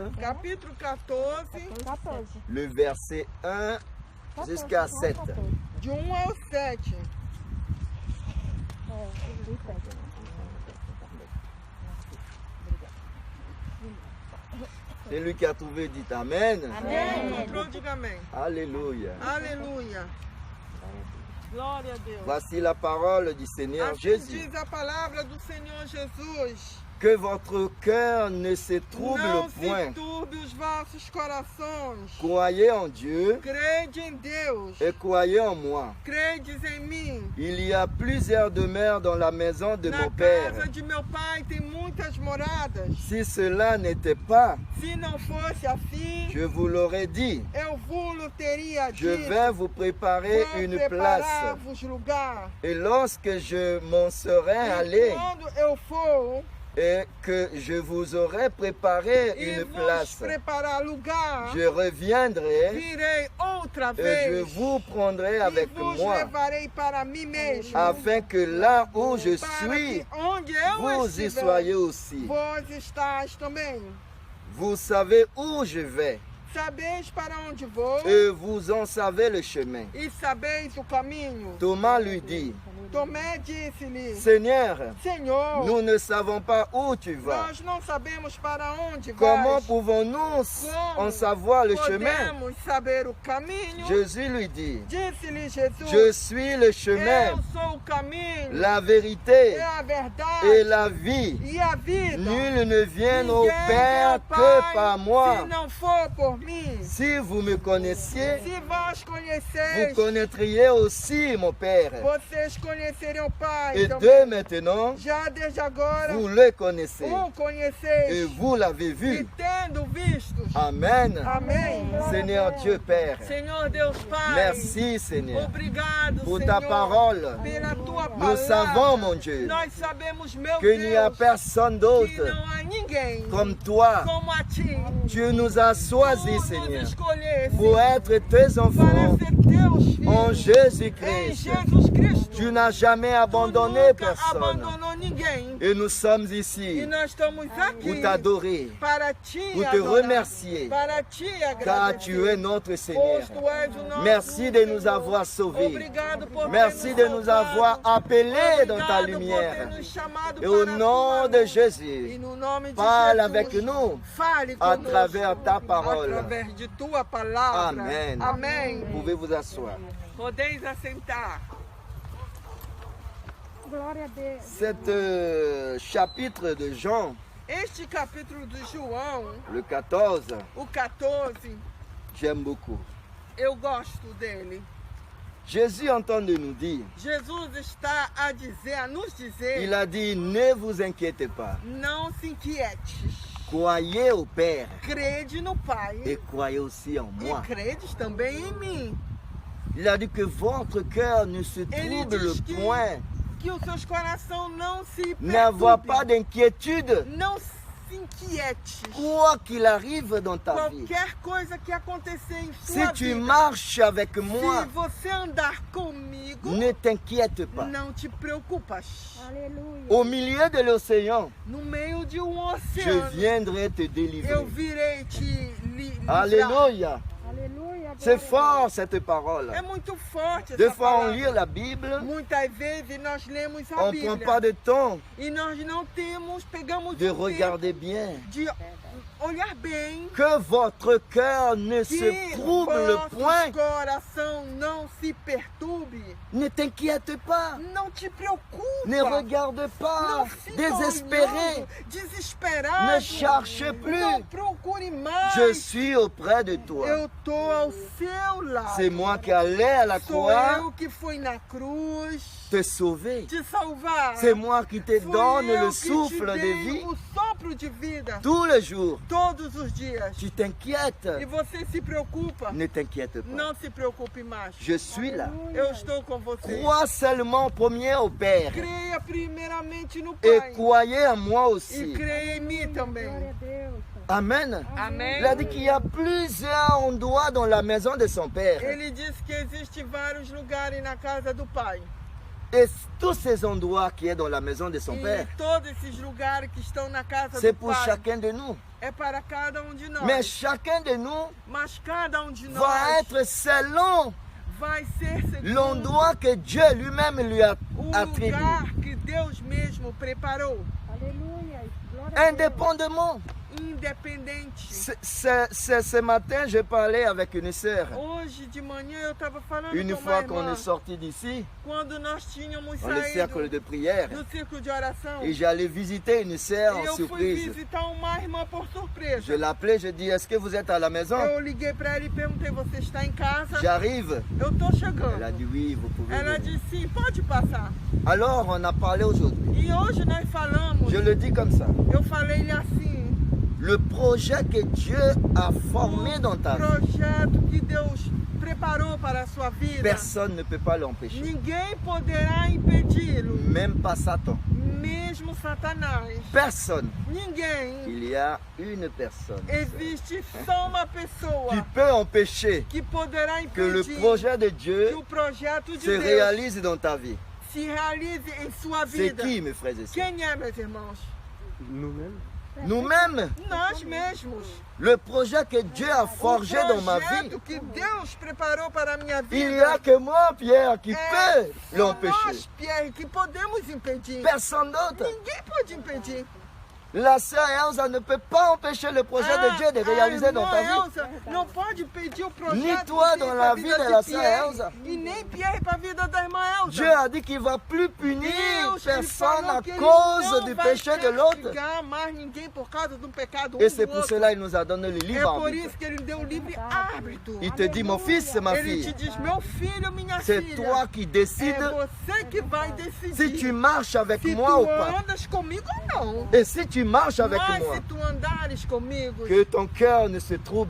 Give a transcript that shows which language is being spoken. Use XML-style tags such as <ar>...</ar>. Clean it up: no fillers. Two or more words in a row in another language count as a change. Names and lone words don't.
<pt>capítulo 14, 14.</pt> <fr>le verset 1 jusqu'à 7.</fr> <pt>de 1 ao 7.</pt> <fr>Celui qui a trouvé dit Amen.</fr> <pt>Encontrou, diga amém.</pt> <fr>Alléluia.</fr> <pt>Aleluia. Glória a Deus.</pt> <fr>Voici la parole du Seigneur</fr> <pt>Assim</pt> <fr>Jésus.</fr> <pt>diz a palavra do Senhor Jesus.</pt> <fr>Que votre cœur ne se trouble</fr> <pt>Não</pt> <fr>point.</fr> <pt>se turbe os vossos corações.</pt> <fr>Croyez en Dieu</fr> <pt>Crede em Deus.</pt> <fr>et croyez en moi.</fr> <pt>Credes em mim.</pt> <fr>Il y a plusieurs demeures dans la maison de</fr> <pt>Na</pt> <fr>mon Père.</fr> <pt>casa de meu pai tem muitas moradas.</pt> <fr>Si cela n'était pas,</fr> <pt>Se não fosse assim,</pt> <fr>je vous l'aurais dit.</fr> <pt>eu vos teria</pt> <fr>Je</fr> <pt>dito.</pt> <fr>vais vous préparer</fr> <pt>Vou</pt> <fr>une place.</fr> <pt>preparar-vos lugar.</pt> <fr>Et lorsque je m'en serai</fr> <pt>E</pt> <fr>allé</fr> <pt>quando eu for</pt> <fr>et que je vous aurai préparé</fr> <pt>e</pt> <fr>une</fr> <pt>vos</pt> <fr>place,</fr> <pt>preparar lugar,</pt> <fr>je reviendrai</fr> <pt>virei outra</pt> <fr>et je</fr> <pt>vez</pt> <fr>vous prendrai</fr> <pt>e</pt> <fr>avec</fr> <pt>vos</pt> <fr>moi,</fr> <pt>levarei para mim mesmo,</pt> <fr>afin que là où je</fr> <pt>para</pt> <fr>suis,</fr> <pt>que onde eu</pt> <fr>vous y</fr> <pt>estiver,</pt> <fr>soyez aussi.</fr> <pt>vós estáis também.</pt> <fr>Vous savez où je vais</fr> <pt>Sabeis para onde vou</pt> <fr>et vous en savez le chemin.</fr> <pt>e sabeis o caminho.</pt> <fr>Thomas lui dit,</fr> <pt>Tomé disse-lhe,</pt> <fr>Seigneur,</fr> <pt>Senhor,</pt> <fr>nous ne savons pas où tu vas.</fr> <pt>nós não sabemos para onde</pt> <fr>Comment</fr> <pt>vais.</pt> <fr>pouvons-nous en savoir le chemin?</fr> <pt>Podemos saber o caminho.</pt> <fr>Jésus lui dit,</fr> <pt>Disse-lhe Jesus,</pt> <fr>je suis le chemin,</fr> <pt>eu sou o caminho,</pt> <fr>la vérité</fr> <pt>é a verdade</pt> <fr>et la vie.</fr> <pt>e a vida.</pt> <fr>Nul ne vient au</fr> <pt>Ninguém</pt> <fr>Père</fr> <pt>é o</pt> <fr>que</fr> <pt>Pai</pt> <fr>par moi.</fr> <pt>se não for por mim.</pt> <fr>Si vous me connaissiez,</fr> <pt>Se vós</pt> <fr>vous</fr> <pt>conheceis,</pt> <fr>connaîtriez aussi mon Père.</fr> <pt>vocês conhecerem o Pai.</pt> <fr>Et</fr> <pt>também.</pt> <fr>dès maintenant,</fr> <pt>Já desde agora,</pt> <fr>vous le connaissez</fr> <pt>o</pt> <fr>et</fr> <pt>conheceis</pt> <fr>vous l'avez</fr> <pt>e</pt> <fr>vu.</fr> <pt>tendo vistos.</pt> <fr>Amen.</fr> <pt>Amém.</pt> <fr>Seigneur Dieu Père,</fr> <pt>Senhor Deus Pai,</pt> <fr>merci Seigneur</fr> <pt>obrigado,</pt> <fr>pour</fr> <pt>Senhor,</pt> <fr>ta parole.</fr> <pt>pela tua</pt> <fr>Nous</fr> <pt>palavra.</pt> <fr>savons, mon Dieu,</fr> <pt>Nós sabemos, meu</pt> <fr>qu'il n'y a</fr> <pt>Deus,</pt> <fr>personne</fr> <pt>que</pt> <fr>d'autre</fr> <pt>não há ninguém</pt> <fr>comme toi.</fr> <pt>como a ti.</pt> <fr>Tu nous as</fr> <pt>Tu</pt> <fr>choisis,</fr> <pt>nos</pt> <fr>Seigneur,</fr> <pt>escolheste</pt> <fr>pour être tes</fr> <pt>para</pt> <fr>enfants</fr> <pt>ser teus</pt> <fr>en</fr> <pt>filhos. Em</pt> <fr>Jésus-Christ.</fr> <pt>Jesus Cristo.</pt> <fr>Tu n'as jamais</fr> <pt>Tu</pt> <fr>abandonné</fr> <pt>nunca</pt> <fr>personne.</fr> <pt>abandonou ninguém.</pt> <fr>Et nous sommes</fr> <pt>E</pt> <fr>ici</fr> <pt>nós estamos aqui</pt> <fr>pour t'adorer,</fr> <pt>para te</pt> <fr>pour te</fr> <pt>adorar,</pt> <fr>remercier,</fr> <pt>para te</pt> <fr>car tu es</fr> <pt>agradecer.</pt> <fr>notre Seigneur.</fr> <pt>Pois tu és o nosso</pt> <fr>Merci de nous</fr> <pt>Senhor.</pt> <fr>avoir sauvés.</fr> <pt>Obrigado por</pt> <fr>Merci</fr> <pt>ter</pt> <fr>de</fr> <pt>nos</pt> <fr>nous</fr> <pt>salvado.</pt> <fr>avoir appelés dans ta</fr> <pt>Obrigado por</pt> <fr>lumière.</fr> <pt>ter nos chamado</pt> <fr>Et au</fr> <pt>para a</pt> <fr>nom</fr> <pt>tua</pt> <fr>de</fr> <pt>luz.</pt> <fr>Jésus,</fr> <pt>E no nome de</pt> <fr>parle</fr> <pt>Jesus,</pt> <fr>avec nous</fr> <pt>fale</pt> <fr>à</fr> <pt>conosco,</pt> <fr>travers ta parole.</fr> <pt>através de tua palavra.</pt> <fr>Amen.</fr> <pt>Amém.</pt> <fr>Vous pouvez vous asseoir.</fr> <pt>Podeis assentar. Glória a Deus.</pt> <fr>Cet chapitre de Jean,</fr> <pt>Este capítulo de João,</pt> <fr>le 14,</fr> <pt>o 14,</pt> <fr>j'aime beaucoup.</fr> <pt>eu gosto dele.</pt> <fr>Jésus est en train de nous dire,</fr> <pt>Jesus está a dizer, a nos dizer,</pt> <fr>il a dit, ne vous inquiétez pas,</fr> <pt>não se inquietes.</pt> <fr>croyez au Père</fr> <pt>Crede no Pai</pt> <fr>et croyez aussi en moi.</fr> <pt>e credes também em mim.</pt> <fr>Il a dit que votre cœur ne se</fr> <pt>Ele</pt> <fr>trouble</fr> <pt>diz</pt> <fr>point.</fr> <pt>que os seus corações não se</pt> <fr>N'avoir pas</fr> <pt>perturbem.</pt> <fr>d'inquiétude,</fr> <pt>Não se inquiete.</pt> <fr>quoi qu'il arrive dans ta vie.</fr> <pt>Qualquer coisa que acontecer em</pt> <fr>Si</fr> <pt>sua</pt> <fr>tu</fr> <pt>vida,</pt> <fr>marches avec</fr> <pt>se</pt> <fr>moi,</fr> <pt>você andar comigo,</pt> <fr>ne t'inquiète pas.</fr> <pt>não te preocupas. Aleluia.</pt> <fr>Au milieu de l'océan,</fr> <pt>No meio de um</pt> <fr>je</fr> <pt>oceano,</pt> <fr>viendrai te</fr> <pt>eu</pt> <fr>délivrer.</fr> <pt>virei te livrar.</pt> <fr>Alléluia.</fr> <pt>Aleluia.</pt> <fr>C'est</fr> <pt>glória a</pt> <fr>fort cette parole.</fr> <pt>É muito forte</pt> <fr>Des</fr> <pt>essa</pt> <fr>fois on</fr> <pt>palavra.</pt> <fr>lit la Bible,</fr> <pt>Muitas vezes nós lemos a</pt> <fr>on ne</fr> <pt>Bíblia</pt> <fr>prend pas de temps</fr> <pt>e nós não pegamos</pt> <fr>de</fr> <pt>o tempo</pt> <fr>regarder bien.</fr> <pt>de olhar bem,</pt> <fr>Que votre cœur ne se</fr> <pt>que</pt> <fr>trouble</fr> <pt>vosso</pt> <fr>point.</fr> <pt>coração não se perturbe.</pt> <fr>Ne t'inquiète pas.</fr> <pt>Não te preocupa.</pt> <fr>Ne regarde pas.</fr> <pt>Não fica</pt> <fr>Désespéré.</fr> <pt>olhando, desesperado.</pt> <fr>Ne cherche plus.</fr> <pt>Não procure mais.</pt> <fr>Je suis auprès de toi.</fr> <pt>Eu tô ao seu lado.</pt> <fr>C'est moi qui allais à la</fr> <pt>Sou</pt> <fr>croix</fr> <pt>eu que fui na cruz</pt> <fr>te sauver.</fr> <pt>te salvar.</pt> <fr>C'est moi qui te</fr> <pt>Fui</pt> <fr>donne</fr> <pt>eu</pt> <fr>le</fr> <pt>que</pt> <fr>souffle</fr> <pt>te</pt> <fr>de</fr> <pt>dei</pt> <fr>vie</fr> <pt>o sopro de vida</pt> <fr>tous les jours.</fr> <pt>todos os dias.</pt> <fr>Tu t'inquiètes.</fr> <pt>E você se preocupa.</pt> <fr>Ne t'inquiète pas.</fr> <pt>Não se preocupe mais.</pt> <fr>Je suis là.</fr> <pt>Eu estou com você.</pt> <fr>Crois seulement premier au Père.</fr> <pt>Creia primeiramente no</pt> <fr>Et</fr> <pt>Pai.</pt> <fr>croyez en moi</fr> <pt>E</pt> <fr>aussi.</fr> <pt>creia em mim Glória também. a Deus.</pt> <fr>Amen.</fr> <pt>Amém.</pt> <fr>Il a dit qu'il y a plusieurs endroits dans la maison de son Père.</fr> <pt>Ele disse que existe vários lugares na casa do Pai.</pt> <fr>Et tous ces endroits qui est dans la maison de son</fr> <pt>E</pt> <fr>Père,</fr> <pt>todos esses lugares que estão na casa</pt> <fr>c'est</fr> <pt>do</pt> <fr>pour</fr> <pt>Pai</pt> <fr>chacun de nous.</fr> <pt>é para cada um de nós.</pt> <fr>Mais chacun de nous</fr> <pt>Mas cada um de nós</pt> <fr>va être selon</fr> <pt>vai ser segundo</pt> <fr>l'endroit que Dieu lui-même lui a</fr> <pt>o</pt> <fr>attribué.</fr> <pt>lugar que Deus mesmo preparou, Aleluia. Glória a Deus.</pt> <fr>Indépendamment.</fr> <pt>independente.</pt> <fr>Ce matin, j'ai parlé avec une sœur.</fr> <pt>Hoje de manhã eu estava falando</pt> <fr>Une</fr> <pt>com uma</pt> <fr>fois qu'on</fr> <pt>irmã,</pt> <fr>est sorti d'ici,</fr> <pt>quando nós tínhamos</pt> <fr>dans le cercle</fr> <pt>saído</pt> <fr>de prière,</fr> <pt>do círculo de oração,</pt> <fr>et j'allais visiter une sœur</fr> <pt>e</pt> <fr>en</fr> <pt>eu fui</pt> <fr>surprise.</fr> <pt>visitar uma irmã por surpresa.</pt> <fr>Je l'appelais, je dis, est-ce que vous êtes à la maison?</fr> <pt>Eu liguei para ela e perguntei, você está em casa?</pt> <fr>J'arrive.</fr> <pt>Eu tô</pt> <fr>Elle a</fr> <pt>chegando.</pt> <fr>dit oui, vous pouvez</fr> <pt>Ela</pt> <fr>venir.</fr> <pt>disse sim, pode passar.</pt> <fr>Alors, on a parlé aujourd'hui.</fr> <pt>E hoje nós falamos,</pt> <fr>Je le dis comme ça.</fr> <pt>eu falei-lhe assim,</pt> <fr>Le projet que Dieu a formé dans ta vie,</fr> <pt>projeto que Deus preparou para a sua vida,</pt> <fr>personne ne peut pas l'empêcher.</fr> <pt>ninguém poderá impedi-lo,</pt> <fr>Même pas Satan.</fr> <pt>mesmo Satanás.</pt> <fr>Personne.</fr> <pt>Ninguém.</pt> <fr>Il y a une personne</fr> <pt>Existe só uma</pt> <fr>qui</fr> <pt>pessoa</pt> <fr>peut empêcher</fr> <pt>que poderá</pt> <fr>que le</fr> <pt>impedir</pt> <fr>projet de</fr> <pt>que</pt> <fr>Dieu</fr> <pt>o projeto de</pt> <fr>se</fr> <pt>Deus</pt> <fr>réalise dans ta vie.</fr> <pt>se realize em sua</pt> <fr>C'est</fr> <pt>vida.</pt> <fr>qui, mes frères et sœurs?</fr> <pt>Quem é, meus irmãos?</pt> <fr>Nous-mêmes.</fr> <pt>Nós mesmos.</pt> <fr>Le projet que Dieu a forgé dans ma vie,</fr> <pt>projeto que Deus preparou para a minha vida.</pt> <fr>il n'y a que moi, Pierre, qui</fr> <pt>é</pt> <fr>peut</fr> <pt>só</pt> <fr>l'empêcher.</fr> <pt>nós, Pierre, que podemos impedir.</pt> <fr>Personne d'autre.</fr> <pt>Ninguém pode impedir.</pt> <fr>La sœur Elsa ne peut pas empêcher le projet de Dieu de réaliser dans ta vie.</fr> <pt>Elsa não pode impedir o projeto</pt> <fr>Ni toi</fr> <pt>de Deus</pt> <fr>dans</fr> <pt>para</pt> <fr>la</fr> <pt>a</pt> <fr>vie</fr> <pt>vida</pt> <fr>de</fr> <pt>de</pt> <fr>la sœur</fr> <pt>Pierre,</pt> <fr>Elsa.</fr> <pt>e nem Pierre para a vida da irmã Elsa.</pt> <fr>Dieu a dit qu'il ne va plus punir</fr> <pt>Deus, ele</pt> <fr>personne</fr> <pt>falou</pt> <fr>à</fr> <pt>que ele</pt> <fr>cause</fr> <pt>não</pt> <fr>du</fr> <pt>vai</pt> <fr>péché de l'autre.</fr> <pt>castigar mais ninguém por causa do pecado</pt> <fr>Et</fr> <pt>um</pt> <fr>c'est</fr> <pt>do</pt> <fr>pour</fr> <pt>outro.</pt> <fr>cela qu'il nous a donné le</fr> <pt>É</pt> <fr>libre</fr> <pt>por</pt> <fr>arbitre.</fr> <pt>isso que ele deu o livre árbitro.</pt> <fr>Il te dit, mon fils, ma</fr> <pt>Ele te</pt> <fr>fille,</fr> <pt>diz, meu filho, minha</pt> <fr>c'est</fr> <pt>filha,</pt> <fr>toi qui</fr> <pt>é</pt> <fr>décides</fr> <pt>você que vai</pt> <fr>si</fr> <pt>decidir</pt> <fr>tu marches avec</fr> <pt>se</pt> <fr>moi ou</fr> <pt>tu</pt> <fr>pas.</fr> <pt>andas comigo ou não.</pt> <fr>Et si tu marches avec</fr> <pt>Mas</pt> <fr>moi,</fr> <pt>se tu andares comigo,</pt> <fr>que ton cœur ne se trouble</fr>